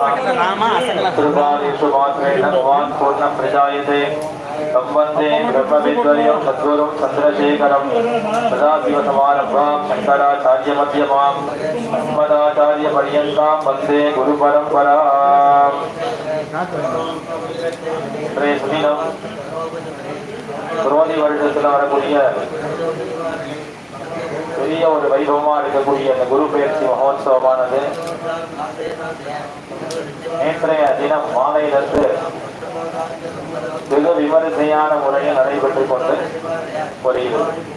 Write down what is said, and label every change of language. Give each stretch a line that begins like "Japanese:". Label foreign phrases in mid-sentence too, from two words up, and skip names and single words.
Sanskrit: कृपादिषु मात्रेण भवान् पूर्णं प्रजायते संवन्दे ब्रह्मविद्वर्यं सद्गुरुं चन्द्रशेखरं सदाशिवसमारम्भां शङ्कराचार्यमध्यमाम् अस्मदाचार्यपर्यन्तां वन्दे गुरुपरम्पराम्।
Tamil: சுதினம் குரோதி வருடத்தில் வரக்கூடிய பெரிய ஒரு வைபவமா இருக்கக்கூடிய அந்த குரு பெயர்ச்சி மகோத்சவமானது நேற்றைய தினம் மாலையிலிருந்து வெகு விமரிசையான முறையில் நடைபெற்றுக் கொண்டு வருகிறது.